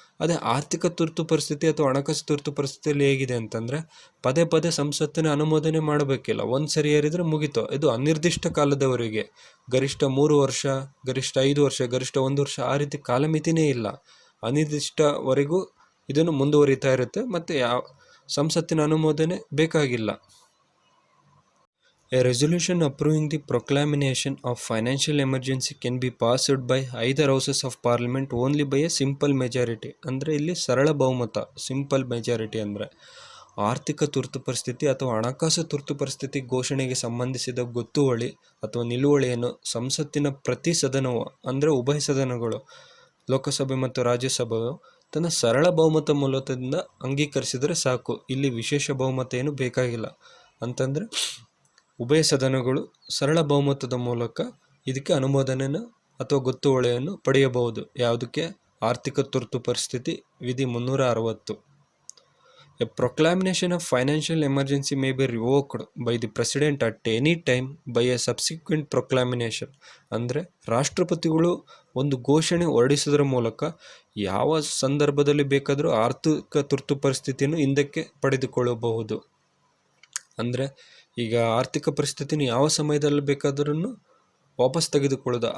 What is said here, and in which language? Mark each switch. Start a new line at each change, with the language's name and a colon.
Kannada: ಅದೇ ಆರ್ಥಿಕ ತುರ್ತು ಪರಿಸ್ಥಿತಿ ಅಥವಾ ಹಣಕಾಸು ತುರ್ತು ಪರಿಸ್ಥಿತಿಯಲ್ಲಿ ಹೇಗಿದೆ ಅಂತಂದರೆ ಪದೇ ಪದೇ ಸಂಸತ್ತಿನ ಅನುಮೋದನೆ ಮಾಡಬೇಕಿಲ್ಲ, ಒಂದು ಸರಿ ಏರಿದರೆ ಮುಗೀತು. ಇದು ಅನಿರ್ದಿಷ್ಟ ಕಾಲದವರೆಗೆ, ಗರಿಷ್ಠ 3 ವರ್ಷ, ಗರಿಷ್ಠ 5 ವರ್ಷ, ಗರಿಷ್ಠ 1 ವರ್ಷ, ಆ ರೀತಿ ಕಾಲಮಿತಿನೇ ಇಲ್ಲ. ಅನಿರ್ದಿಷ್ಟವರೆಗೂ ಇದನ್ನು ಮುಂದುವರಿತಾ ಇರುತ್ತೆ ಮತ್ತು ಸಂಸತ್ತಿನ ಅನುಮೋದನೆ ಬೇಕಾಗಿಲ್ಲ.
English: A resolution approving the proclamation of financial emergency can be passed by either houses of parliament only by a simple majority.
Kannada: ಅಂದರೆ ಇಲ್ಲಿ ಸರಳ ಬಹುಮತ, ಸಿಂಪಲ್ ಮೆಜಾರಿಟಿ. ಅಂದರೆ ಆರ್ಥಿಕ ತುರ್ತು ಪರಿಸ್ಥಿತಿ ಅಥವಾ ಹಣಕಾಸು ತುರ್ತು ಪರಿಸ್ಥಿತಿ ಘೋಷಣೆಗೆ ಸಂಬಂಧಿಸಿದ ಗೊತ್ತುವಳಿ ಅಥವಾ ನಿಲುವಳಿಯನ್ನು ಸಂಸತ್ತಿನ ಪ್ರತಿ ಸದನವು ಅಂದರೆ ಉಭಯ ಸದನಗಳು, ಲೋಕಸಭೆ ಮತ್ತು ರಾಜ್ಯಸಭೆಯು ತನ್ನ ಸರಳ ಬಹುಮತ ಮೂಲದಿಂದ ಅಂಗೀಕರಿಸಿದರೆ ಸಾಕು. ಇಲ್ಲಿ ವಿಶೇಷ ಬಹುಮತ ಏನು ಬೇಕಾಗಿಲ್ಲ. ಅಂತಂದರೆ ಉಭಯ ಸದನಗಳು ಸರಳ ಬಹುಮತದ ಮೂಲಕ ಇದಕ್ಕೆ ಅನುಮೋದನೆಯನ್ನು ಅಥವಾ ಗೊತ್ತುವಳಿಯನ್ನು ಪಡೆಯಬಹುದು. ಯಾವುದಕ್ಕೆ? ಆರ್ಥಿಕ ತುರ್ತು ಪರಿಸ್ಥಿತಿ ವಿಧಿ 360.
English: A proclamation of financial emergency may be revoked by the president at any time by a subsequent proclamation.
Kannada: ಅಂದರೆ ರಾಷ್ಟ್ರಪತಿಗಳು ಒಂದು ಘೋಷಣೆ ಹೊರಡಿಸೋದ್ರ ಮೂಲಕ ಯಾವ ಸಂದರ್ಭದಲ್ಲಿ ಬೇಕಾದರೂ ಆರ್ಥಿಕ ತುರ್ತು ಪರಿಸ್ಥಿತಿಯನ್ನು ಹಿಂದಕ್ಕೆ ಪಡೆದುಕೊಳ್ಳಬಹುದು. ಅಂದರೆ ಈಗ ಆರ್ಥಿಕ ಪರಿಸ್ಥಿತಿನ ಯಾವ ಸಮಯದಲ್ಲಿ ಬೇಕಾದ್ರೂ ವಾಪಸ್ ತೆಗೆದುಕೊಳ್ಳೋದು.